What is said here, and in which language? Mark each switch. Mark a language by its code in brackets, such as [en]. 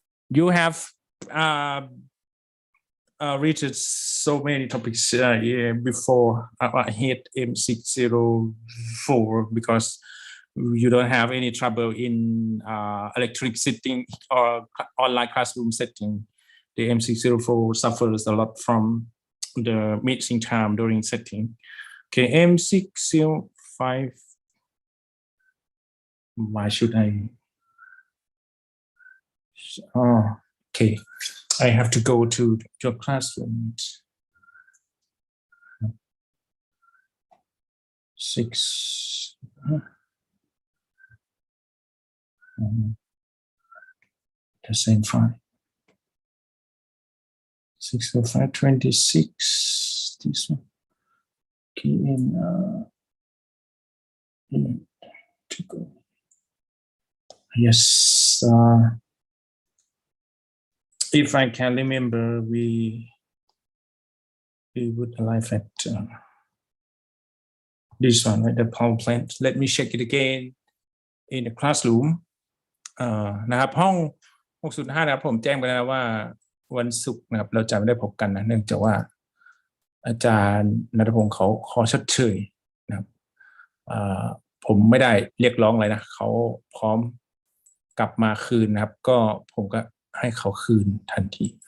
[en] you have reached so many topics before I hit M604 because you don't have any trouble in electric setting or online classroom setting. The M604 suffers a lot from the missing time during setting. Okay, M605. Why should I? Oh, okay. I have to go to your classroom. 6. The same file. 60526. This one. Okay, and to go. Yes. If I can remember, we would arrive at this one, right? The power plant. Let me check it again in the classroom. [th] นะครับห้อง605นะครับผมแจ้งไปแล้วว่าวันศุกร์นะครับเราจะไม่ได้พบกันนะเนื่องจากว่าอาจารย์ณัฐพงศ์เขาขอชดเชยนะครับผมไม่ได้เรียกร้องอะไรนะเขาพร้อมกลับมาคืนนะครับก็ผมก็ให้เขาคืนทันที